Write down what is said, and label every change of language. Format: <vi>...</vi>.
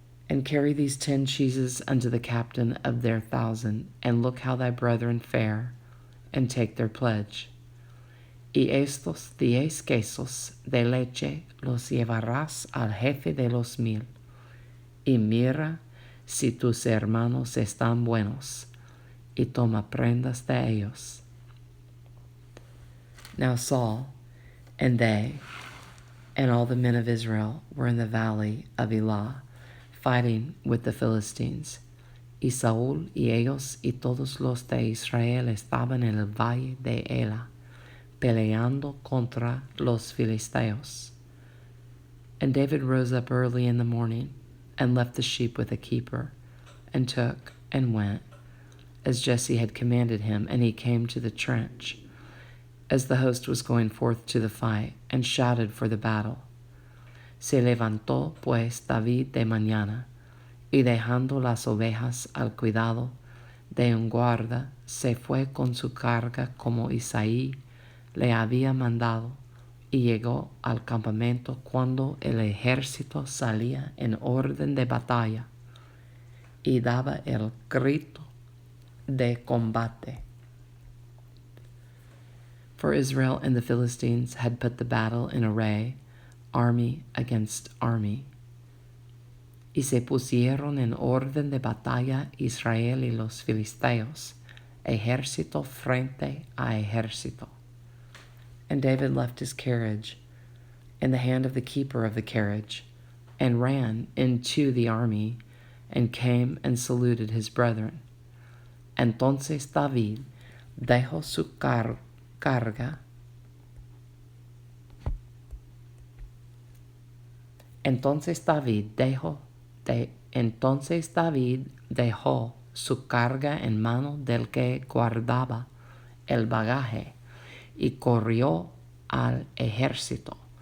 <en>And carry these 10 cheeses unto the captain of their 1,000, and look how thy brethren fare, and take their pledge.</en> <es>Y estos 10 quesos de leche los llevarás al jefe de los 1000, y mira si tus hermanos están buenos, y toma prendas de ellos.</es> <en>Now Saul, and they, and all the men of Israel were in the valley of Elah, fighting with the Philistines.</en> <es>Y Saúl y ellos y todos los de Israel estaban en el valle de Elah, peleando contra los filisteos.</es> <en>And David rose up early in the morning, and left the sheep with a keeper, and took and went, as Jesse had commanded him, and he came to the trench, as the host was going forth to the fight, and shouted for the battle.</en> <es>Se levantó pues David de mañana, y dejando las ovejas al cuidado de un guarda, se fue con su carga como Isaí le había mandado, y llegó al campamento cuando el ejército salía en orden de batalla, y daba el grito de combate.</es> <en>For Israel and the Philistines had put the battle in array, army against army.</en> <es>Y se pusieron en orden de batalla Israel y los filisteos, ejército frente a ejército.</es> <en>And David left his carriage in the hand of the keeper of the carriage, and ran into the army, and came and saluted his brethren.</en> <es>Entonces David dejó su carga. Entonces David dejó su carga en mano del que guardaba el bagaje, y corrió al ejército.</es>